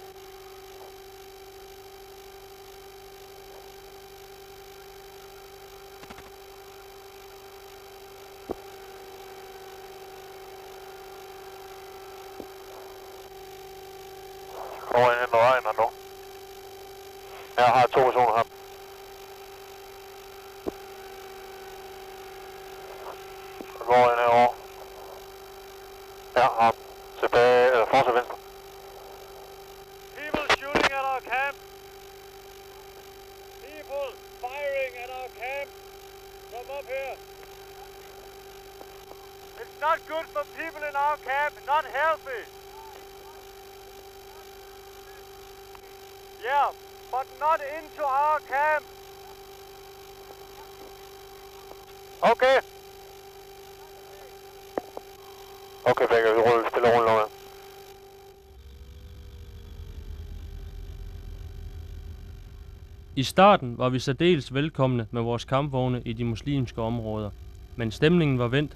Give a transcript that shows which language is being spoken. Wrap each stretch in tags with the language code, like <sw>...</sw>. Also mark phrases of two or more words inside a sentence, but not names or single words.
<da>Kommer ind i vejen nu. Jeg har 2 personer her. Jeg går ind herovre. Ja, op. Tilbage, eller fortsæt venstre.</da> <en>People shooting at our camp. People firing at our camp. Come up here. It's not good for people in our camp. Not healthy. Yeah, but not into our camp. Okay.</en> <da>Okay, begge, vi ruller stille og roligt. I starten var vi særdeles velkomne med vores kampvogne i de muslimske områder, men stemningen var vendt.</da>